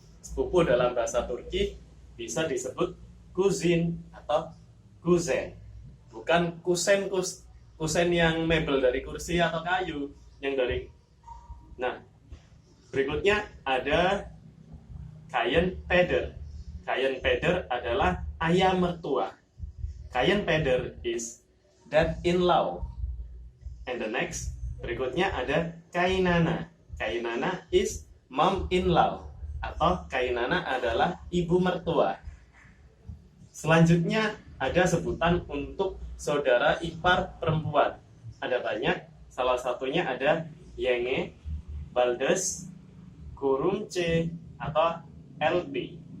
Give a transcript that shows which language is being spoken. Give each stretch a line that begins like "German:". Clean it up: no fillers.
Indonesian: Sepupu dalam bahasa Turki bisa disebut cousin atau cousin. Bukan kusen yang mebel dari kursi atau kayu yang dari. Nah, berikutnya ada kayen peder. Kayen peder adalah ayah mertua.
English: Kayen peder is dad-in-law. And the next,
Indonesian: berikutnya ada kainana.
English: Kainana is mom-in-law
Indonesian: atau kainana adalah ibu mertua. Selanjutnya ada sebutan untuk saudara ipar perempuan. Ada banyak, salah satunya ada yenge, baldes, kurumce, atau LP.